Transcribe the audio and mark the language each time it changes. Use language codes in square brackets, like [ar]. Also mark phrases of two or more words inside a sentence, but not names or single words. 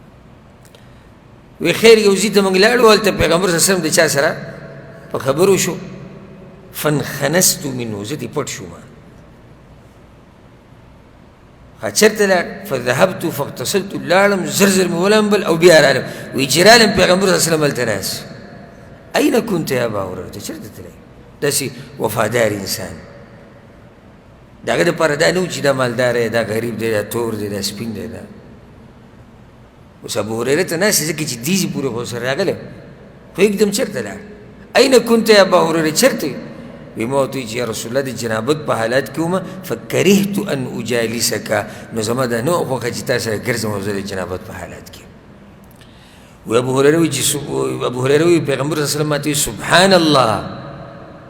[ps] وی خیر یو ځای ته موږ لاړو، هلته پیغمبر [ar] صلی الله علیه وسلم [ps] د چا سره په خبرو شو، [ar] فانخنست منه [ps] زه ترې پټ شوم چېرته لاړ [ar] فذهبت فاغتسلت [ps] لاړم زر زر مې ولامبل او بیا رالم وایي چې رالم پیغمبر [ar] صلی الله علیه وسلم [ps] هلته ناست [ar] أين كنت يا أبا هريرة [ps] چېرته تللی داسې وفادار انسان د هغه دپاره دا نه و چې دا مالدار دی دا غریب دی دا تور دی دا سپین دی دا اوس ابو هریره ته ناست ځکه چې دیزې پورې خو سره راغلی خو یکدم چېرته لاړ [ar] أين كنت يا أبا هريرة [ps] چېرته وی ما ورته چې [ar] یا رسول الله [ps] د جنابت په حالات کې وم [ar] فکرهت ان اجالسک [ps] نو زما دا نه خوښه چې تا سره ګرځم او زه د جنابت په حالات کې و ابو هريره وی چې ابو هريره وی پیغمبر [ar] صلی الله علیه وسلم [ps] ماته [ar] سبحان الله [ps] مسلمان